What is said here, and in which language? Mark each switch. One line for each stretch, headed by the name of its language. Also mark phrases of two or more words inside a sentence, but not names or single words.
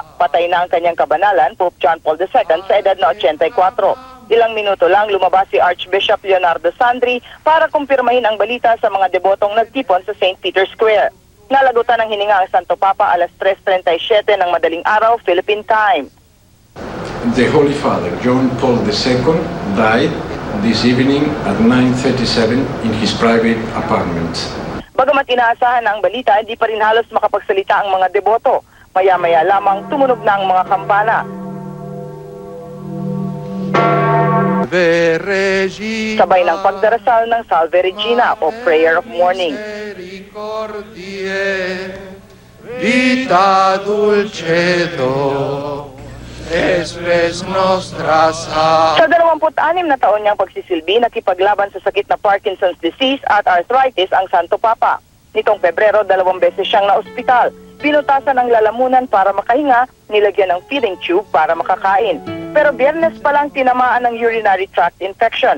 Filipino: Patay na ang kanyang kabanalan, Pope John Paul II, sa edad na 84. Ilang minuto lang lumabas si Archbishop Leonardo Sandri para kumpirmahin ang balita sa mga debotong nagtipon sa St. Peter's Square. Nalagutan ng hininga ang Santo Papa alas 3:37 ng madaling araw,
English: Philippine time. The Holy Father, John Paul II, died this evening at 9:37 in his private apartment.
Filipino: Bagamat inaasahan na ang balita, hindi pa rin halos makapagsalita ang mga deboto. Maya-maya lamang tumunog na ang mga kampana. Sabay ng pagdarasal ng Salve Regina o
English: Prayer of Mourning.
Latin: Vita dulcedo, espes nostra
Filipino: Sa 26 na taon niyang pagsisilbi, nakipaglaban sa sakit na
English: Parkinson's disease
Filipino: at arthritis ang Santo Papa. Nitong Pebrero, 2 beses siyang naospital. Pinutasan ng lalamunan para makahinga, nilagyan ng
English: feeding tube
Filipino: para makakain. Pero Biyernes pa lang tinamaan ng
English: urinary tract infection.